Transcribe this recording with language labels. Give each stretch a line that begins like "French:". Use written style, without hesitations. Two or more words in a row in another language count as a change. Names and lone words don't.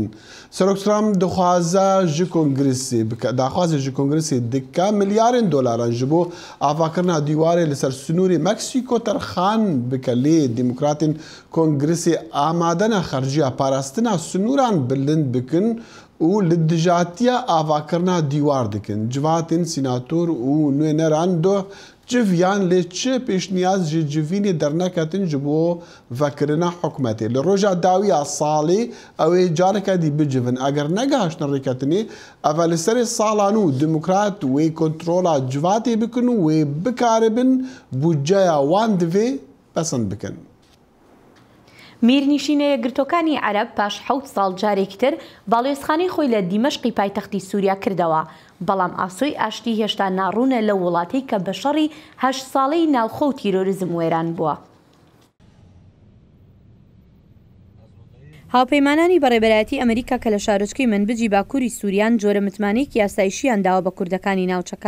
Kurdish: سەرۆک ترامپ داخوازی ji کۆنگرسی دکە ملیارên دۆلاران ji بۆ ئاڤاکردنا دیوارێ لەسەر سنووری مەکسیکۆ تەرخان بکە لێ دیموکراتین کۆنگرسی ئامادەنە خەرجیە پاراستنا سنووران بلند بکن و li dijatiya avakirina dîwar dikin. Civatên sînatûr û nûêneran doh civiyan lê çi pêşniyaz ji civînê derneketin ji bo vekirina hikûmetê. Li roja dawiya salê ew ê carekê bicivin. Eger negehaştin rêketinê, ev li serê salan û demokrat wê kontrola civatê bikin û wê bikaribin budceya wan divê pesend bikin.
Central Kurdish: میرنشینە یەکگرتوەکانی عەرەب پاش 7 ساڵ جارێکی تر باڵێۆزخانەی خۆی لە دیمەشقی پایتەختی سووریا کردەوە، بەڵام ئاسۆی ئاشتی هێشتا ناڕوونە لە وڵاتەی کە بە شەڕی 8 ساڵەی ناوخۆ و تیرۆریزم وێران بووە. هاوپەیمانانی بەڕێبەرایەتی ئەمریکا کە لە شارۆچکەی منبجی باکووری سووریان جۆرە متمانەیەکی یاسایشیان داوە بە کوردەکانی ناوچەکە.